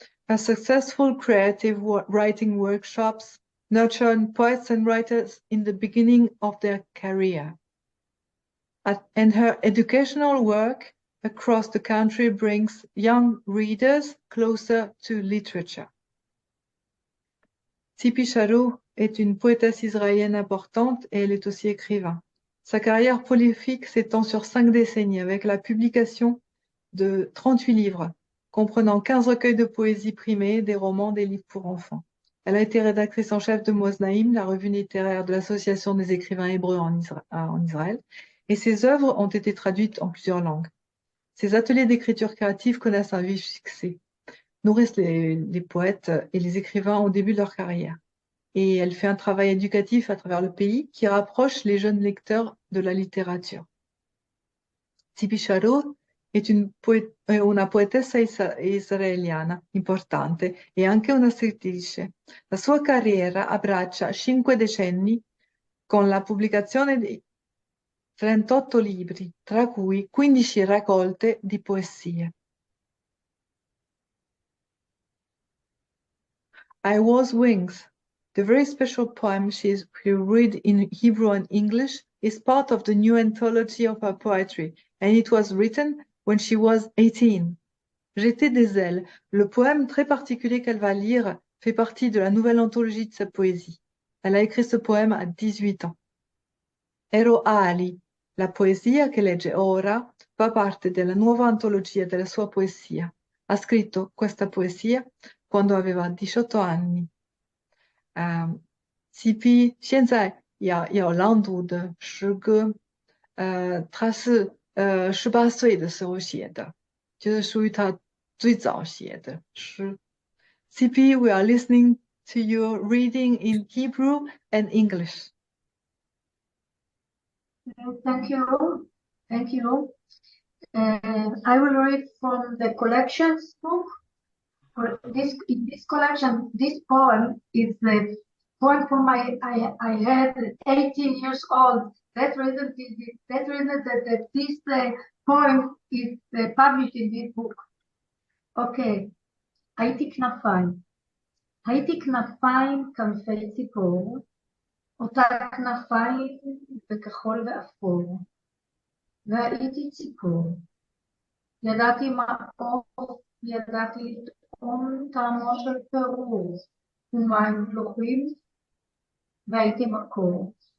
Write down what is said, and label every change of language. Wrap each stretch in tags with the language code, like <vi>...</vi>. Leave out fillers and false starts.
<en>Her successful creative writing workshops nurtured poets and writers in the beginning of their career. And her educational work across the country brings young readers closer to literature.</en> <fr>Tzipi Sharou est une poétesse israélienne importante et elle est aussi écrivain. Sa carrière prolifique s'étend sur 5 décennies avec la publication de 38 livres, comprenant 15 recueils de poésie primée, des romans, des livres pour enfants. Elle a été rédactrice en chef de Moznaim, la revue littéraire de l'Association des écrivains hébreux en Israël, et ses œuvres ont été traduites en plusieurs langues. Ses ateliers d'écriture créative connaissent un vif succès, nourrissent les poètes et les écrivains au début de leur carrière. Et elle fait un travail éducatif à travers le pays qui rapproche les jeunes lecteurs de la littérature.</fr> <it>Tzipi Sharou è una poetessa israeliana importante e anche una scrittrice. La sua carriera abbraccia 5 decenni con la pubblicazione di 38 libri, tra cui 15 raccolte di poesie.</it> <en>I Was Wings, the very special poem she read in Hebrew and English, is part of the new anthology of her poetry, and it was written when she was 18.</en> <fr>J'étais des ailes, le poème très particulier qu'elle va lire, fait partie de la nouvelle anthologie de sa poésie. Elle a écrit ce poème à 18 ans.</fr> <it>Ero ali, la poesia che legge ora, fa parte della nuova antologia della sua poesia. Ha scritto questa poesia quando aveva 18 anni.</it> <zh>CP 现在要朗读的诗歌，他是18岁的时候写的，就是属于他最早写的诗。</zh> <en>CP, we are listening to your reading in Hebrew and English. Thank you. Thank you. I will read from the collections book. In this collection, this poem is the poem from I had 18 years old. That reason that this poem is published in this book. Okay.</en> <he>הייתי כנפיים כנפי ציפור, אותה כנפיים בכחול ואפור, והייתי ציפור. ידעתי מעוף, ידעתי לטעום טעמו של פירור, ומים מלוחים, והייתי מקור.</he>